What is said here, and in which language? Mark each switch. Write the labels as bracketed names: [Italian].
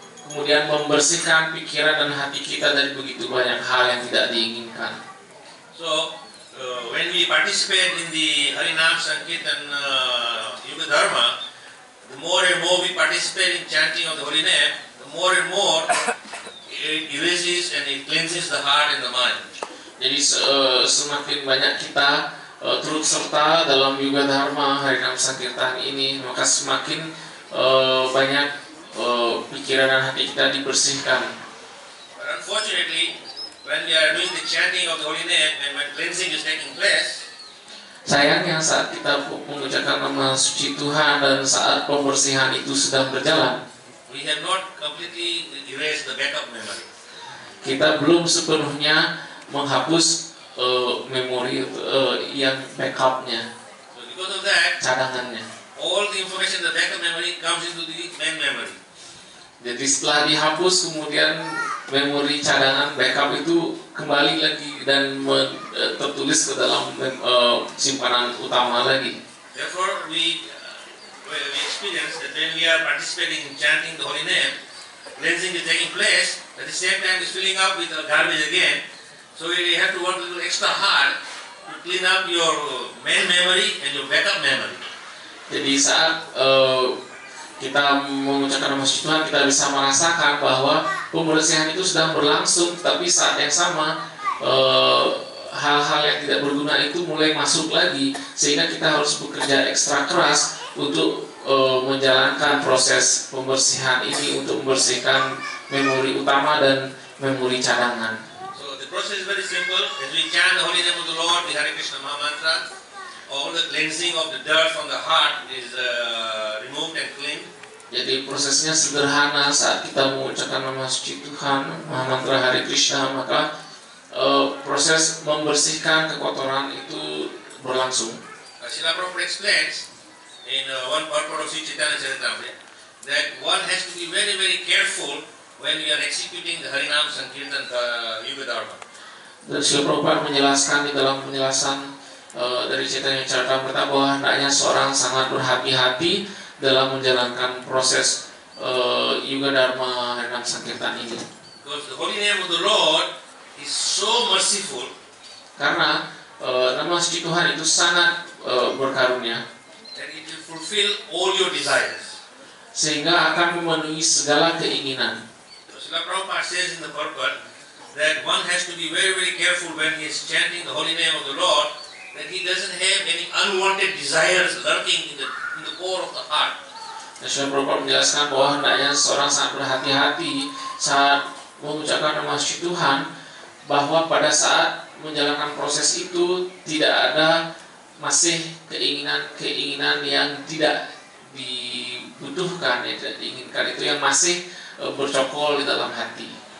[Indonesian] kemudian membersihkan pikiran dan hati kita dari begitu banyak hal yang tidak diinginkan. [English] So, when we participate in the Harinam Sankirtan Yuga Dharma, the more and more we participate in chanting of the holy name, the more and more it erases and it cleanses the heart and the mind. [Indonesian] Jadi semakin banyak kita turut serta dalam Yuga Dharma Harinam Sankirtan ini, maka semakin banyak pikiran dan hati kita dibersihkan. [English] But unfortunately, when we are doing the chanting of the holy name and when cleansing is taking place, [Indonesian] sayangnya saat kita mengucapkan nama suci Tuhan dan saat pembersihan itu sedang berjalan, [English] we have not completely erased the backup memory. [Indonesian] kita belum sepenuhnya menghapus memori yang backupnya, [English] So because of that, [Indonesian] cadangannya. [English] all the information in the backup memory comes into the main memory. [Indonesian] Jadi setelah dihapus, kemudian memori cadangan backup itu kembali lagi dan tertulis ke dalam simpanan utama lagi. [English] Therefore, we experience that when we are participating in chanting the holy name, cleansing is taking place, at the same time it's filling up with garbage again. So you have to work a little extra hard to clean up your main memory and your backup memory. [Indonesian] Jadi saat kita mengucapkan nama suci Tuhan, kita bisa merasakan bahwa pembersihan itu sedang berlangsung, tapi saat yang sama hal-hal yang tidak berguna itu mulai masuk lagi, sehingga kita harus bekerja ekstra keras untuk menjalankan proses pembersihan ini untuk membersihkan memori utama dan memori cadangan. [English] So the process is very simple. As we chant the holy name of the Lord, the Hare Krishna Maha Mantra, all the cleansing of the dirt from the heart is removed and cleaned. [Indonesian] Jadi prosesnya sederhana. Saat kita mengucapkan nama suci Tuhan, Maha Mantra Hare Krishna, maka proses membersihkan kekotoran itu berlangsung. [English] Srila Prabhupada explains in one purport of Sri Chaitanya Charitamrita that one has to be very, very careful when we are executing the Harinam Sankirtan Yuga Dharma. [Indonesian] Dan Srila Prabhupada menjelaskan di dalam penjelasan dari Chaitanya Charitamrita bahwa hendaknya seorang sangat berhati-hati dalam menjalankan proses Yuga Dharma Harinam Sankirtan ini. [English] Because the holy name of the Lord is so merciful. [Indonesian] Karena nama suci Tuhan itu sangat berkarunia, [English] that it will fulfill all your desires. [Indonesian] Sehingga akan memenuhi segala keinginan. [English] Srila Prabhupada says in the purport that one has to be very, very careful when he is chanting the holy name of the Lord, that he doesn't have any unwanted desires lurking in the core of the heart. [Indonesian] Srila Prabhupada menjelaskan bahwa hendaknya seorang sangat berhati-hati saat mengucapkan nama suci Tuhan, bahwa pada saat menjalankan proses itu tidak ada masih keinginan-keinginan yang tidak dibutuhkan, yang tidak diinginkan, itu yang masih bercokol di dalam hati.